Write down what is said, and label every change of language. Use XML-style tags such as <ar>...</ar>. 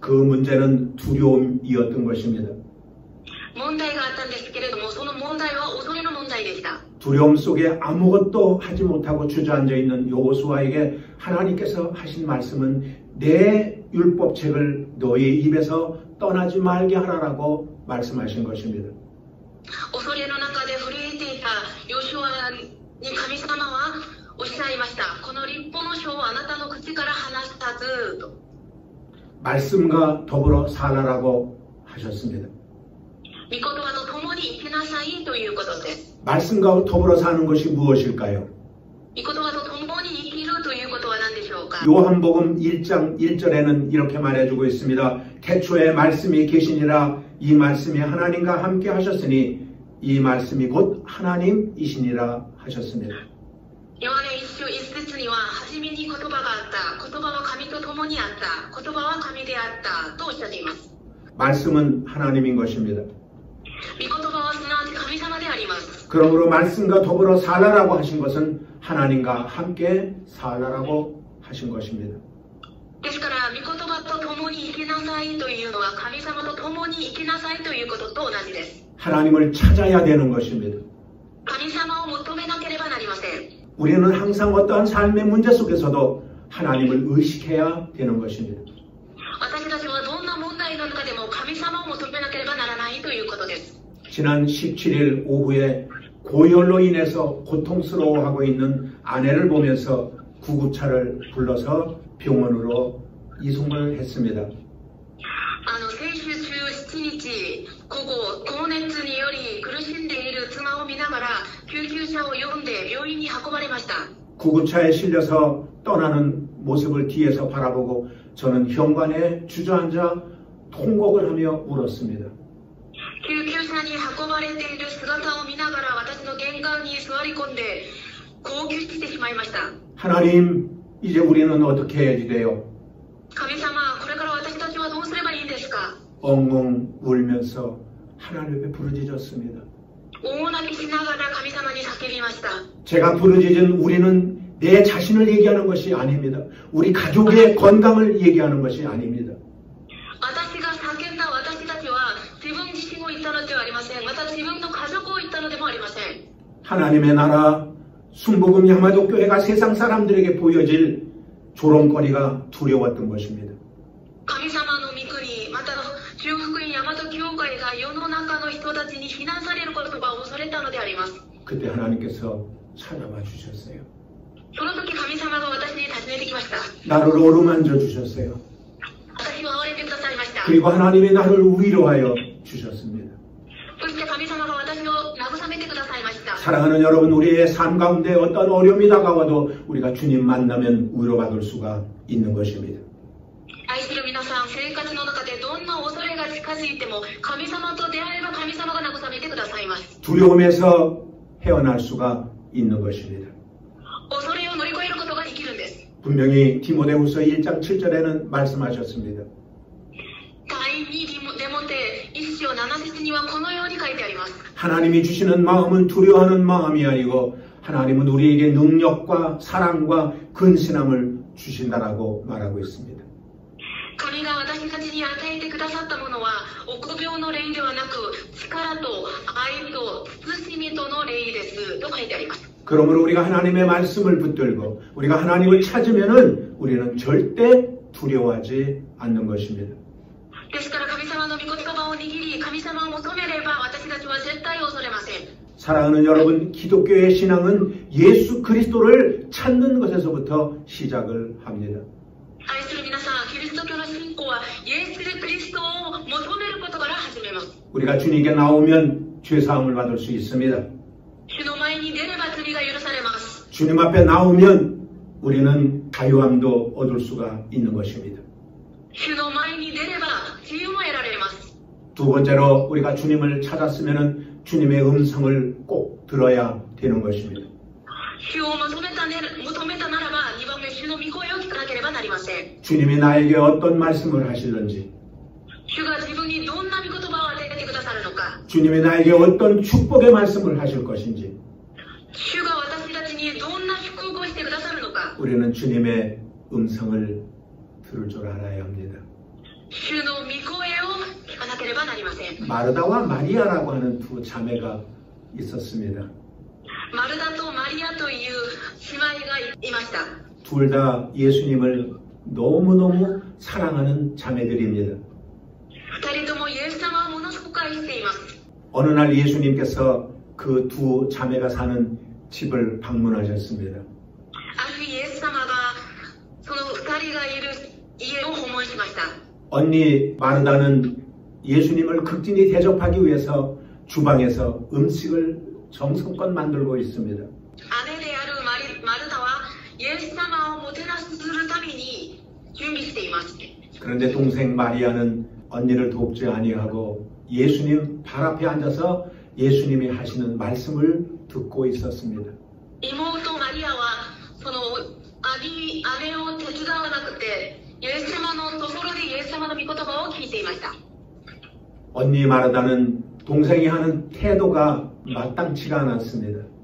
<ko>그 문제는 두려움이었던 것입니다.</ko> <ja>問題があったんですけれども、その問題は恐れの問題でした。</ja> <ko>두려움 속에 아무것도 하지 못하고 주저앉아 있는 여호수아에게 하나님께서 하신 말씀은 내 율법책을 너의 입에서 떠나지 말게 하라라고 말씀하신 것입니다.</ko> <ja>恐れの中で震えていたヨシュアに神様はおっしゃいました。この律法の書をあなたの口から離さずと。</ja> <ko>말씀과 더불어 살아라고 하셨습니다.</ko> <ja>御言葉と共に生きなさいということです。</ja> <ko>말씀과 더불어 사는 것이 무엇일까요?</ko> <ja>御言葉と共に生きるということは何でしょうか。</ja> <ko>요한복음 1장 1절에는 이렇게 말해주고 있습니다. 태초에 말씀이 계시니라. 이 말씀이 하나님과 함께 하셨으니 이 말씀이 곧 하나님이시니라 하셨습니다.</ko> <ja>ヨハネ一章一節には、初めに言葉があった。言葉は神と共にあった。言葉は神であった。とおっしゃっています。</ja> <ko>말씀은 하나님인 것입니다.</ko> <ja>御言葉はすなわち神様であります。</ja> <ko>그러므로 말씀과 더불어 살라라고 하신 것은 하나님과 함께 살라라고 하신 것입니다.</ko> <ja>ですから、御言葉と共に生きなさいというのは、神様と共に生きなさいということと同じです。</ja> <ko>하나님을 찾아야 되는 것입니다.</ko> <ja>神様を求めなければなりません。</ja> <ko>우리는 항상 어떠한 삶의 문제 속에서도 하나님을 의식해야 되는 것입니다.</ko> <ja>私たちはどんな問題の中でも神様を求めなければならないということです。</ja> <ko>지난 17일 오후에 고열로 인해서 고통스러워하고 있는 아내를 보면서 구급차를 불러서 병원으로 이송을 했습니다.</ko> <ja>先週17日午後、高熱により苦しんでいる妻を見ながら救急車を呼んで病院に運ばれました。</ja> <ko>구급차에 실려서 떠나는 모습을 뒤에서 바라보고 저는 현관에 주저앉아 통곡을 하며 울었습니다.</ko> <ja>救急車に運ばれている姿を見ながら私の玄関に座り込んで号泣してしまいました。</ja> <ko>하나님, 이제 우리는 어떻게 해야지 돼요?</ko> <ja>神様、これから私たちはどうすればいいんですか?</ja> <ko>엉엉 울면서 하나님 앞에 부르짖었습니다.</ko> <ja>大泣きしながら神様に叫びました。</ja> <ko>제가 부르짖은 우리는 내 자신을 얘기하는 것이 아닙니다. 우리 가족의 건강을 얘기하는 것이 아닙니다.</ko> <ja>私が叫んだ私たちは自分自身を言ったのではありません。また自分の家族を言ったのでもありません。</ja> <ko>하나님의 나라 순복음 야마도 교회가 세상 사람들에게 보여질 조롱거리가 두려웠던 것입니다.</ko> <ja>神様の御国、また中福音大和教会が世の中の人たちに非難されることが恐れたのであります。</ja> <ko>그때 하나님께서 찾아와 주셨어요.</ko> <ja>その時神様が私に尋ねてきました。</ja> <ko>나를 어루만져 주셨어요.</ko> <ja>私を憐れんでくださいました。</ja> <ko>그리고 하나님이 나를 위로하여 주셨습니다.</ko> <ja>そして神様が私を慰めてくださいました。</ja> <ko>사랑하는 여러분, 우리의 삶 가운데 어떤 어려움이 다가와도 우리가 주님 만나면 위로받을 수가 있는 것입니다.</ko> <ja>愛する皆さん、生活の中でどんな恐れが近づいても神様と出会えば神様が慰めてくださいます。</ja> <ko>두려움에서 헤어날 수가 있는 것입니다.</ko> <ja>恐れを乗り越えることができるんです。</ja> <ko>분명히 디모데후서 1장 7절에는 말씀하셨습니다.</ko> <ja>第2デモテ1章7節にはこのように書いてあります。</ja> <ko>하나님이 주시는 마음은 두려워하는 마음이 아니고 하나님은 우리에게 능력과 사랑과 근신함을 주신다라고 말하고 있습니다.</ko> <ja>神が私たちに与えてくださったものは臆病の霊ではなく力と愛と慎みとの霊ですと書いてあります。</ja> <ko>그러므로 우리가 하나님의 말씀을 붙들고 우리가 하나님을 찾으면은 우리는 절대 두려워하지 않는 것입니다.</ko> <ja>ですから神様の御言葉を握り神様を求めれば私たちは絶対恐れません。</ja> <ko>사랑하는 여러분, 기독교의 신앙은 예수 그리스도를 찾는 것에서부터 시작을 합니다.</ko> <ja>愛する皆さん、キリスト教の信仰はイエス・クリストを求めることから始めます。</ja> <ko>우리가 주님께 나오면 죄사함을 받을 수 있습니다.</ko> <ja>主の前に出れば罪が許されます。</ja> <ko>주님 앞에 나오면 우리는 자유함도 얻을 수가 있는 것입니다.</ko> <ja>主の前に出れば自由も得られます。</ja> <ko>두 번째로 우리가 주님을 찾았으면 주님의 음성을 꼭 들어야 되는 것입니다.</ko> <ja>主を求めたならば2番目、主の御声を聞かなければなりません。</ja> <ko>주님이 나에게 어떤 말씀을 하실는지,</ko> <ja>主が自分にどんな御言葉を与えてくださるのか、</ja> <ko>주님이 나에게 어떤 축복의 말씀을 하실 것인지,</ko> <ja>主が私たちにどんな祝福をしてくださるのか、</ja> <ko>우리는 주님의 음성을 들을 줄 알아야 합니다.</ko> <ja>主の御声を聞かなければなりません。</ja> <ko>마르다와 마리아라고 하는 두 자매가 있었습니다.</ko> <ja>マルダとマリアという姉妹がいました。</ja> <ko>둘 다 예수님을 너무너무 사랑하는 자매들입니다.</ko> <ja>二人ともイエス様をものすごく愛しています。</ja> <ko>어느 날 예수님께서 그 두 자매가 사는 집을 방문하셨습니다.</ko> <ja>ある日イエス様がその二人がいる家を訪問しました。</ja> <ko>언니 마르다는 예수님을 극진히 대접하기 위해서 주방에서 음식을 정성껏 만들고 있습니다.</ko> <ja>姉であるマルダはイエス様をもてなするために準備しています。</ja> <ko>그런데 동생 마리아는 언니를 돕지 아니하고 예수님 발 앞에 앉아서 예수님이 하시는 말씀을 듣고 있었습니다.</ko> <ja>妹ママリアはその姉を手伝わなくてイエス様のところでイエス様の御言葉を聞いていました。</ja> <ko>언니 마르다는 동생이 하는 태도가 마땅치가 않았습니다.</ko>